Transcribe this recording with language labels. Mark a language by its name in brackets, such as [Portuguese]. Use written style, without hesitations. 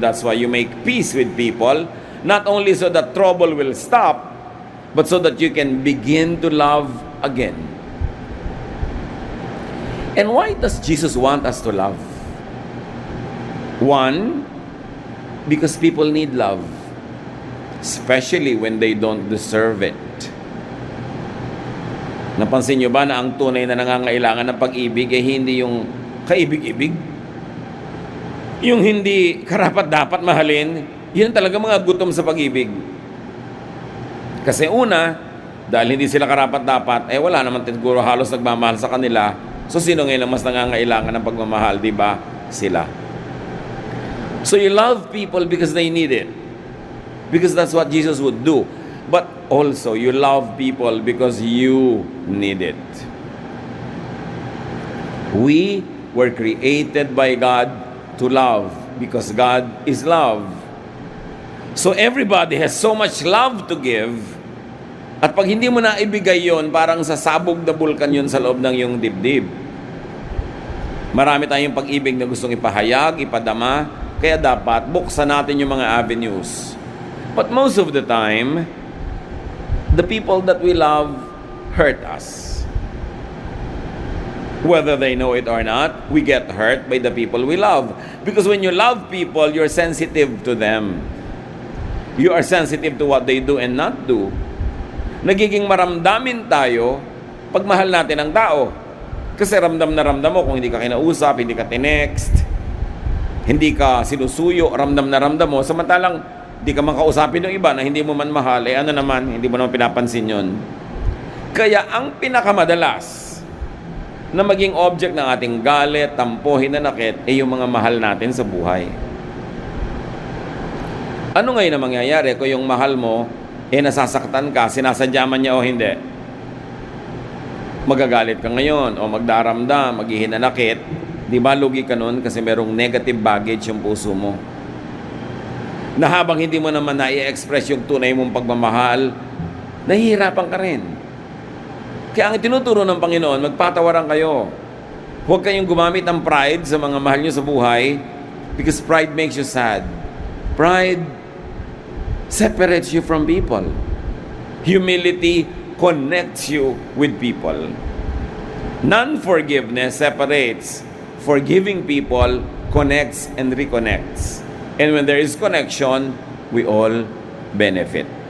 [English] That's why you make peace with people. Not only so that trouble will stop, but so that you can begin to love again. And why does Jesus want us to love? One, because people need love, especially when they don't deserve it. [Filipino] Napansin nyo ba na ang tunay na nangangailangan ng pag-ibig ay hindi yung kaibig-ibig? Yung hindi karapat-dapat mahalin, yun talaga mga gutom sa pag-ibig. Kasi una, dahil hindi sila karapat-dapat, wala naman siguro halos nagmamahal sa kanila. So sino ngayon ang mas nangangailangan ng pagmamahal, di ba? Sila. [English] So you love people because they need it. Because that's what Jesus would do. But also, you love people because you need it. We were created by God to love because God is love. So everybody has so much love to give. [Filipino] At pag hindi mo na ibigay yon, parang sasabog na bulkan yon sa loob ng iyong dibdib. Marami tayong pag-ibig na gustong ipahayag, ipadama, kaya dapat buksan natin yung mga avenues. [English] But most of the time, the people that we love hurt us. Whether they know it or not, we get hurt by the people we love. Because when you love people, you're sensitive to them. You are sensitive to what they do and not do. [Filipino] Nagiging maramdamin tayo pag mahal natin ang tao. Kasi ramdam na ramdam mo kung hindi ka kinausap, hindi ka tinext, hindi ka sinusuyo, ramdam na ramdam mo. Samantalang di ka man kausapin ng iba na hindi mo man mahal, ano naman, hindi mo naman pinapansin yon. Kaya ang pinakamadalas na maging object ng ating galit, tampo, hinanakit, yung mga mahal natin sa buhay. Ano ngayon ang mangyayari kung yung mahal mo, nasasaktan ka, sinasadya man niya o hindi? Magagalit ka ngayon, o magdaramdam, maghihinanakit. Di ba lugi ka nun kasi merong negative baggage yung puso mo? Na habang hindi mo naman na-i-express yung tunay mong pagmamahal, nahihirapan ka rin. Kaya ang tinuturo ng Panginoon, magpatawaran kayo. Huwag kayong gumamit ng pride sa mga mahal nyo sa buhay [English] because pride makes you sad. Pride separates you from people. Humility connects you with people. Non-forgiveness separates. Forgiving people connects and reconnects. And when there is connection, we all benefit.